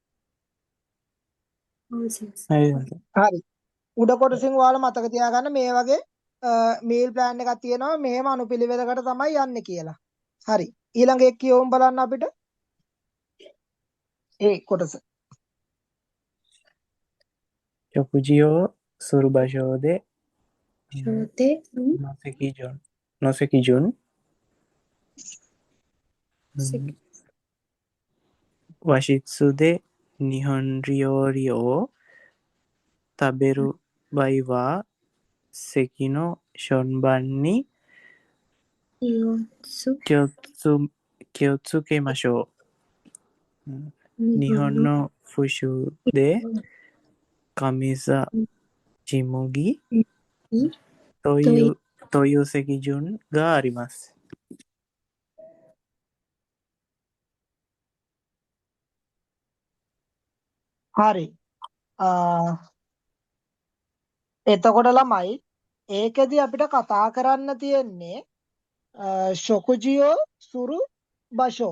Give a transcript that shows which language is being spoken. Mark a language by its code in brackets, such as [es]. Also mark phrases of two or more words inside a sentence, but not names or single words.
[si] හරි. උඩ කොටසින් ඔයාලා මතක තියාගන්න මේ වගේ මීල් ප්ලෑන් එකක් තියෙනවා. මෙහෙම අනුපිළිවෙලකට තමයි යන්නේ කියලා. හරි. ඊළඟ එක කියවමු බලන්න අපිට. ඒ කොටස. [ja] 食事をする場所で小手の席順、席和室で日本料理を食べる場合は席の順番に気をつけましょう。日本の風習で上座ち麦という席順があります。 [si] හරි. එතකොට ළමයි ඒකෙදි අපිට කතා කරන්න තියෙන්නේ [ja] 食事をする場所.